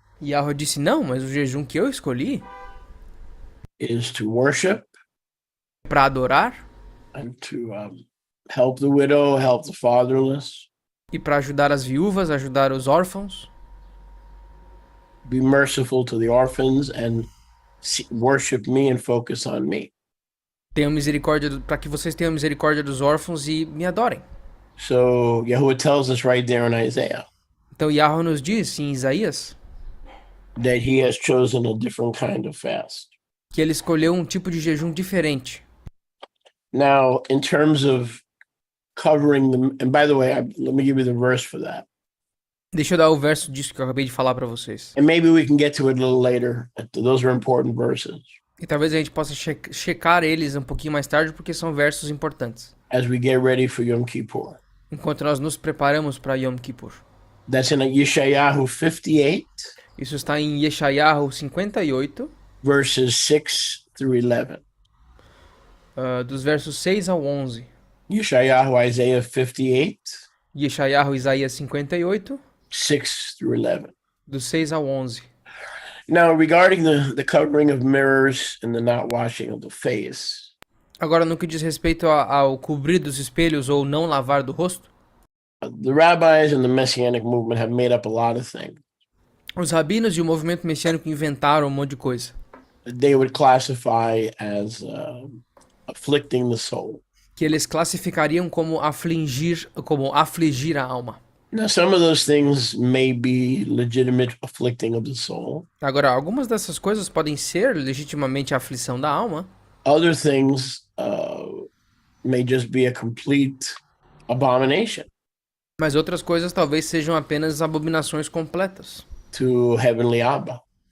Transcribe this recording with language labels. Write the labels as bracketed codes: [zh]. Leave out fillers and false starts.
[pt] E Yahweh disse, não, mas o jejum que eu escolhi [en] is to worship, [pt] para adorar, [en] and to help the widow, help the fatherless, [pt] e para ajudar as viúvas, ajudar os órfãos, [en] be merciful to the orphans, and worship me and focus on me. [pt] Tenham misericórdia para que vocês tenham misericórdia dos órfãos e me adorem. [en] So Yahuwah tells us right there in Isaiah [pt] Então Yahweh nos diz em Isaías [en] that he has chosen a different kind of fast. [pt] que ele escolheu um tipo de jejum diferente. [en] Now, in terms of covering them, and by the way, let me give you the verse for that. [pt] Deixa eu dar o verso disso que eu acabei de falar para vocês. [en] And maybe we can get to it a little later. Those are important verses [pt] E talvez a gente possa checar eles um pouquinho mais tarde, porque são versos importantes. [en] as we get ready for Yom Kippur. [pt] Enquanto nós nos preparamos para Yom Kippur. [en] That's in Yeshayahu 58, [pt] Isso está em Yeshayahu 58, [en] verses 6 through 11. [pt] Dos versos 6 ao 11. [en] Yeshayahu Isaiah 58, [pt] Yeshayahu Isaías 58, [en] 6 through 11. [pt] dos 6 ao 11. [en] Now, regarding the covering of mirrors and the not washing of the face, [pt] Agora, no que diz respeito ao cobrir dos espelhos ou não lavar do rosto, [en] the rabbis and the Messianic movement have made up a lot of things. [pt] os rabinos e o movimento messiânico inventaram um monte de coisa. [en] They would classify as afflicting the soul. [pt] Que eles classificariam como afligir a alma. [en] Now, some of those things may be legitimate afflicting of the soul. [pt] Agora, algumas dessas coisas podem ser legitimamente a aflição da alma. [en] Other things may just be a complete abomination [pt] Mas outras coisas talvez sejam apenas abominações completas [en] to Heavenly Abba.